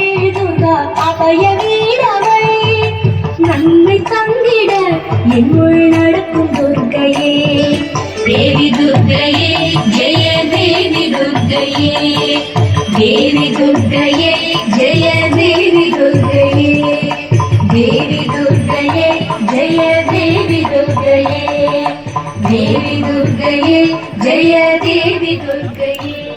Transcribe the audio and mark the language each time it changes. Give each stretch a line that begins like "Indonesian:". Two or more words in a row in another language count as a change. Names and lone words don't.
Tamil: துர்கா அபய வீரவள் நன்மை தந்திட என்னுள் நடக்கும் துர்கையே தேவி துர்கையே ஜெய தேவி துர்கையே தேவி துர்கையே ஜெய தேவி துர்கையே
Sanskrit: देवी दुर्गये जय देवी दुर्गये देवी दुर्गये जय देवी दुर्गये